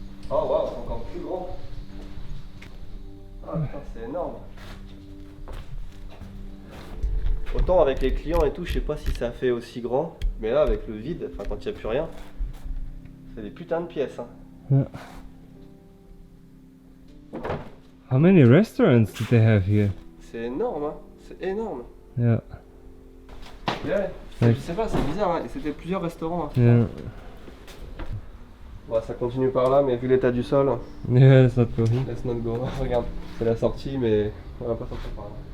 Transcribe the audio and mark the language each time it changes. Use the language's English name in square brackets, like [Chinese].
[French] Oh waouh, c'est encore plus grand. Ah putain, c'est énorme. Autant avec les clients et tout, je sais pas si ça fait aussi grand, mais là avec le vide, enfin quand il n'y a plus rien, c'est des putains de pièces. Hein. [English] Yeah. How many restaurants do they have here? [French] C'est énorme, hein. C'est énorme. [English] Yeah. [French] Ouais, Ouais. je sais pas, c'est bizarre, hein. Et c'était plusieurs restaurants. Hein. [English] Yeah. [French] Bon, ça continue par là, mais vu l'état du sol, [English] Yeah, it's not going. let's not go. [French] Regarde, c'est la sortie, mais on va pas sortir par là.